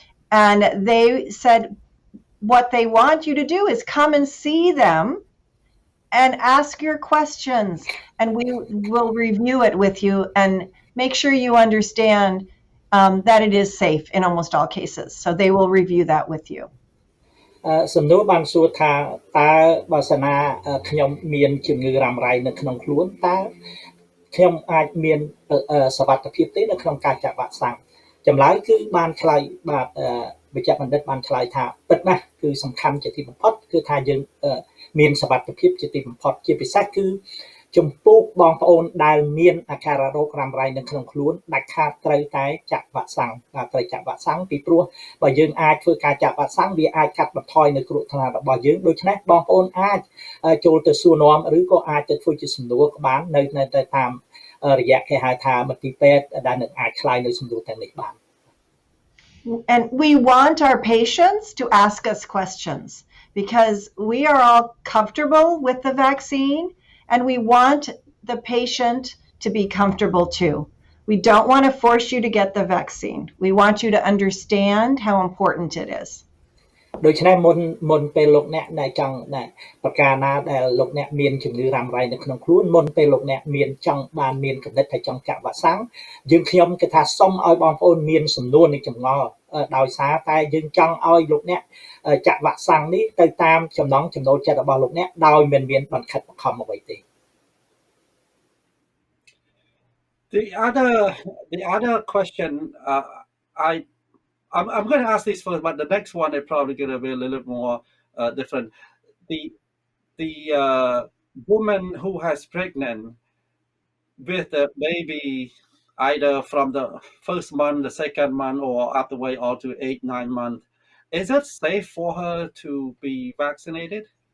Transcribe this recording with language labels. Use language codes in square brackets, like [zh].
[en] And they said what they want you to do is come and see them and ask your questions, and we will review it with you and make sure you understand that it is safe in almost all cases. So they will review that with you. [km] សំណួរបានសួរថាតើបើសិនណាខ្ញុំមានជំងឺរ៉ាំរ៉ៃនៅក្នុងខ្លួនតើខ្ញុំអាចមានសវត្ថភាពទេនៅក្នុងការចាក់វ៉ាក់សាំងចម្លើយគឺបានឆ្លើយបាទវិជ្ជបណ្ឌិតបានឆ្លើយថាពិតណាស់គឺសំខាន់ជាទីបំផុតគឺថាយើង មានសវត្ថភាពជាទីបំផុតជាពិសេសគឺចំពោះបងប្អូនដែលមានអាការៈរោគរ៉ាំរ៉ៃនៅក្នុងខ្លួនដាច់ខាតត្រូវតែចាក់វ៉ាក់សាំងត្រូវចាក់វ៉ាក់សាំងពីព្រោះបើយើងអាចធ្វើការចាក់វ៉ាក់សាំងវាអាចកាត់បន្ថយនៅគ្រោះថ្នាក់របស់យើងដូច្នេះបងប្អូនអាចចូលទៅសួរនាំឬក៏អាចទៅធ្វើជាសំណួរបាននៅតាមរយៈគេហៅថាមន្ទីរពេទ្យដែលនឹងអាចឆ្លើយនៅសំណួរទាំងនេះបាន [en] And we want our patients to ask us questions because we are all comfortable with the vaccine and we want the patient to be comfortable too. We don't want to force you to get the vaccine. We want you to understand how important it is. [km] ដូច្នេះមុនពេលលោកអ្នកដែលចង់ប្រការណាដែលលោកអ្នកមានជំងឺរ៉ាំរ៉ៃនៅក្នុងខ្លួនមុនពេលលោកអ្នកមានចង់បានមានកំណត់ថាចង់ចាក់វ៉ាក់សាំងយើងខ្ញុំគេថាសុំឲ្យបងប្អូនមានសំណួរនៃចម្ងល់ដោយសារតែយើងចង់ឲ្យលោកអ្នកចាក់វ៉ាក់សាំងនេះទៅតាមចំណង់ចំណូលចិត្តរបស់លោកអ្នកដោយមិនមានបង្ខិតបង្ខំអ្វីទេ [en] The other question I'm going to ask this first, but the next one is probably going to be a little bit more different. The woman who has pregnant with the baby either from the first month, the second month, or up the way all to 8-9 months, is it safe for her to be vaccinated?